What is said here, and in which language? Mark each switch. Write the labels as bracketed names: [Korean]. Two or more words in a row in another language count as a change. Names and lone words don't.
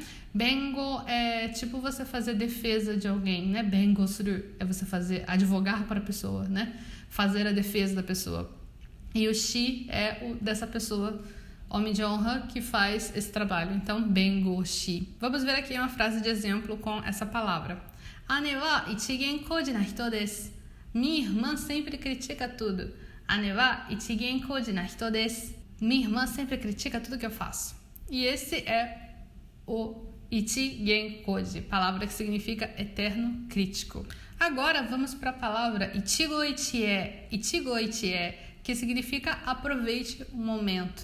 [Portuguese] Bengo é tipo você fazer defesa de alguém, né? [Japanese] 弁護する [Portuguese] é você advogar para a pessoa, né? Fazer a defesa da pessoa. E o shi é o dessa pessoa, homem de honra, que faz esse trabalho. Então, bengoshi. Vamos ver aqui uma frase de exemplo com essa palavra. [Japanese] 姉は一言居士な人です. [Portuguese] Minha irmã sempre critica tudo. [Japanese] 姉は一言居士な人です. [Portuguese] Minha irmã sempre critica tudo que eu faço. E esse é o [Japanese] 一言居士, [Portuguese] palavra que significa eterno crítico. Agora vamos para a palavra [Japanese] 一期一会. 一期一会, [Portuguese] que significa aproveite o momento.